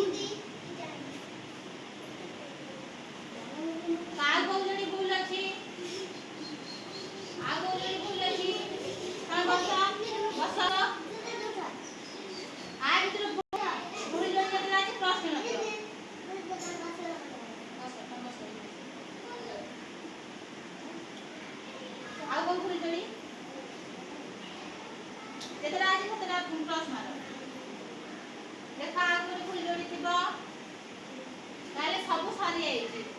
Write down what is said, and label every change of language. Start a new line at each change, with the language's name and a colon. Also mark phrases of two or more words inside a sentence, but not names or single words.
Bangla: কার কোন জোড়ি ভুল আছে? আগ জোড়ি ভুল আছে। হ্যাঁ বসো বসো। আর ভিতরে ভুল জোড়ি যেটা আছে ক্রস কেন করো?
Odia: ଆଉ କୋଉ ଭୁଲ ଯୋଡ଼ି ଯେତେଟା ଅଛି ସେତେଟା କ୍ରସ୍ ମାର। ଦେଖ ଆଉ ଗୋଟେ ଭୁଲ ଯୋଡ଼ି ଥିବ, ତାହେଲେ ସବୁ ସରି ଯାଇଛି।